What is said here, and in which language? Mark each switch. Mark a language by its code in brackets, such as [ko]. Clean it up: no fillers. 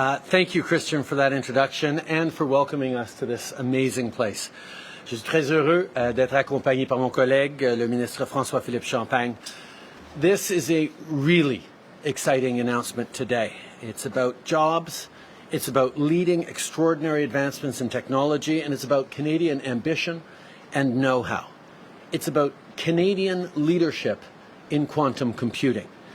[en] Thank you, Christian, for that introduction and for welcoming us to this amazing place. [fr] Je suis très heureux d'être accompagné par mon collègue, le ministre François-Philippe Champagne. [en] This is a really exciting announcement today. It's about jobs, it's about leading extraordinary advancements in technology, and it's about Canadian ambition and know-how. It's about Canadian leadership in quantum computing.